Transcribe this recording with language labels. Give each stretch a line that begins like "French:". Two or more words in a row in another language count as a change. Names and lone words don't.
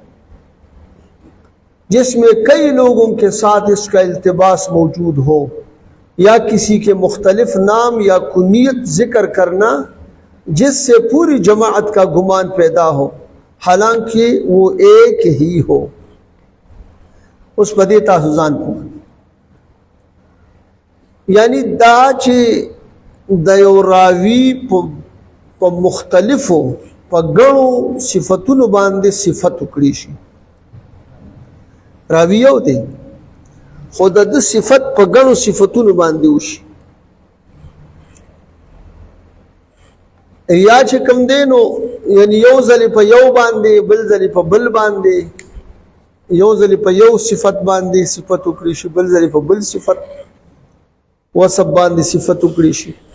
Urdu: جس میں کئی لوگوں کے ساتھ اس کا التباس موجود ہو یا کسی کے مختلف نام یا کنیت ذکر کرنا جس سے پوری جماعت کا گمان پیدا ہو حالانکہ وہ ایک ہی ہو اس بدی تاسوزان کو
Pashto: یعنی دا چې د یو راوی په مختلفو په ګڼو صفتونو باندې صفت وکړي شي راوی یو دی خو د صفت په ګڼو صفتونو باندې وشي یا چې کوم دی نو یعنی یو ځلې په یو باندې بل ځلې په بل باندې یو ځلې په یو صفت باندې صفت وکړي شي بل ځلې په بل صفت وصف باندې صفت وکړي شي